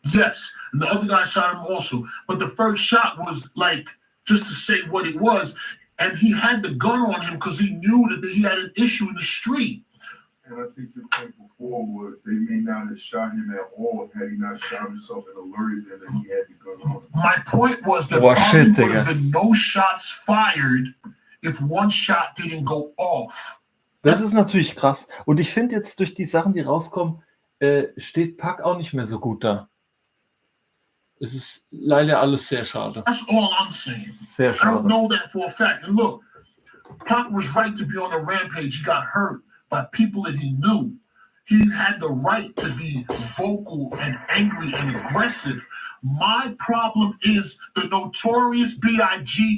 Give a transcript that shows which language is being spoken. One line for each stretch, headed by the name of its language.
English: Yes, and the other guy shot him also. But the first shot was like just to say what it was, and he had the gun on him because he knew that he had an issue in the street. And I think your point before was they may not have shot him at all had he not shot himself and alerted them that he had the gun on him. My point was that probably would have been no shots fired if one shot didn't go off.
German: Das ist natürlich krass. Und ich finde jetzt durch die Sachen, die rauskommen, steht Pac auch nicht mehr so gut da. Es ist leider alles sehr schade.
English: That's all I'm saying.
German: Sehr schade.
English: I don't know that for a fact. And look, Pac was right to be on a rampage. He got hurt by people that he knew. He had the right to be vocal and angry and aggressive. My problem is the Notorious B.I.G.